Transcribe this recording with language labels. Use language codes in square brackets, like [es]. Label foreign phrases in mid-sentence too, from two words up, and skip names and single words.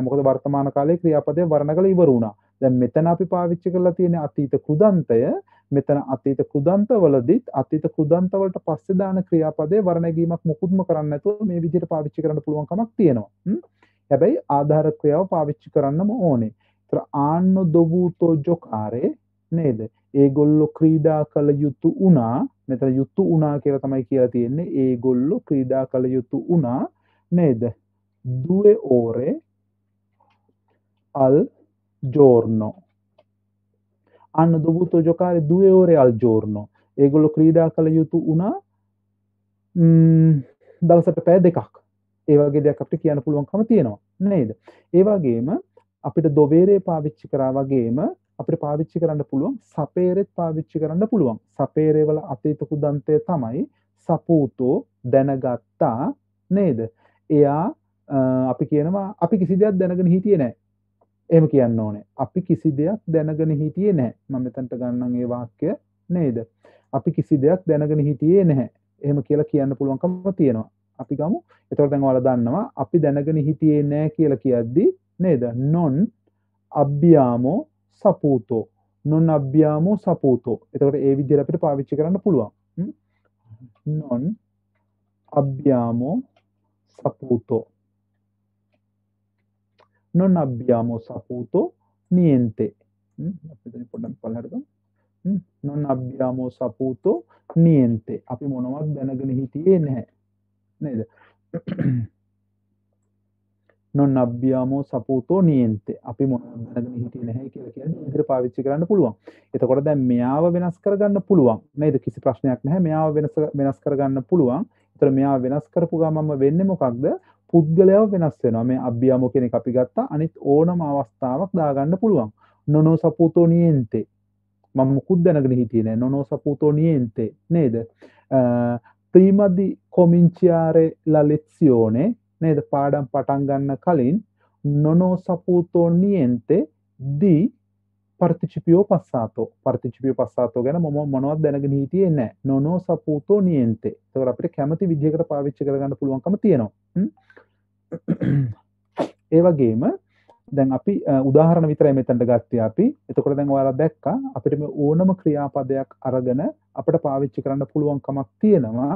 [si] මොකද වර්තමාන කාලයේ ක්‍රියාපදේ වර්ණගල ඉවර වුණා. දැන් මෙතන අපි පාවිච්චි කරලා තියෙන අතීත කෘදන්තය මෙතන අතීත කෘදන්තවලදීත් අතීත කෘදන්ත වලට පස්සේ දාන ක්‍රියාපදේ වර්ණගීමක් මුකුත්ම කරන්නේ නැතුව මේ විදිහට පාවිච්චි කරන්න පුළුවන් කමක් තියෙනවා. හැබැයි ආධාර ක්‍රියාව පාවිච්චි කරන්නම ඕනේ. [it] ඒතර hanno dovuto giocare නේද? [si] ඒගොල්ලෝ ක්‍රීඩා කළ යුතු වුණා. මෙතන යුතු වුණා කියලා තමයි කියලා තියෙන්නේ. ඒගොල්ලෝ ක්‍රීඩා කළ යුතු වුණා [it] ned 2 ore al giorno. Hanno dovuto giocare 2 ore al giorno. [si] ඒගොල්ලෝ ක්‍රීඩා කළ යුතු වුණා දවසට පැය දෙකක්. ඒ වගේ දෙයක් අපිට කියන්න පුළුවන්කම තියෙනවා නේද? ඒ වගේම අපිට දොවේරේ පාවිච්චි කරා වගේම අපිට පාවිච්චි කරන්න පුළුවන් සපේරෙත් පාවිච්චි කරන්න පුළුවන්. සපේරේ වල අතීත කුදන්තය තමයි සපූතෝ දැනගත්තා නේද? එයා අපි කියනවා අපි කිසි දෙයක් දැනගෙන හිටියේ නැහැ. එහෙම කියන්න ඕනේ. අපි කිසි දෙයක් දැනගෙන හිටියේ නැහැ. මම මෙතනට ගන්නම් ඒ වාක්‍ය නේද? අපි කිසි දෙයක් දැනගෙන හිටියේ නැහැ. එහෙම කියලා කියන්න පුළුවන්කම තියෙනවා. අපි ගමු. එතකොට දැන් ඔයාලා දන්නවා අපි දැනගෙන හිටියේ නැහැ කියලා කියද්දි නේද? [it] non abbiamo saputo. non abbiamo saputo. [si] එතකොට ඒ විදිහට අපිට පාවිච්චි කරන්න පුළුවන්. [it] non abbiamo saputo. non abbiamo saputo niente. non abbiamo saputo niente. [si] අපි මොනවත් දැනගෙන හිටියේ නැහැ. නේද? [it] non abbiamo saputo niente. [si] අපි මොනවත් දැනගෙන හිටියේ නැහැ කියලා කියන්නේ විදිහට පාවිච්චි කරන්න පුළුවන්. එතකොට දැන් මෙයාව වෙනස් කරගන්න පුළුවන්. නේද? කිසි ප්‍රශ්නයක් නැහැ. මෙයාව වෙනස් කරගන්න පුළුවන්. ඒතර මෙයාව වෙනස් කරපු ගමන්ම වෙන්නේ මොකක්ද? පුද්ගලයාව වෙනස් වෙනවා. මේ අභ්‍යාමෝ කියන එක අපි ගත්තා. අනිත් ඕනම අවස්ථාවක් දාගන්න පුළුවන්. [it] non saputo niente. [si] මම මුකුත් දැනගෙන හිටියේ නෑ. [it] non saputo niente නේද? prima di cominciare la lezione නේද? [si] පාඩම් පටන් ගන්න කලින් [it] non saputo niente di participio passato. participio passato [si] ගැන මම මොනවද දැනගෙන හිටියේ නෑ. [it] non saputo niente. [si] ඒකට අපිට කැමති විදිහකට පාවිච්චි කරගන්න පුළුවන්කම තියෙනවා. ඒ වගේම දැන් අපි උදාහරණ විතරයි මෙතනට ගත්තේ අපි. එතකොට දැන් ඔයාලා දැක්කා අපිට මේ ඕනම ක්‍රියාපදයක් අරගෙන අපිට පාවිච්චි කරන්න පුළුවන් කමක් තියෙනවා.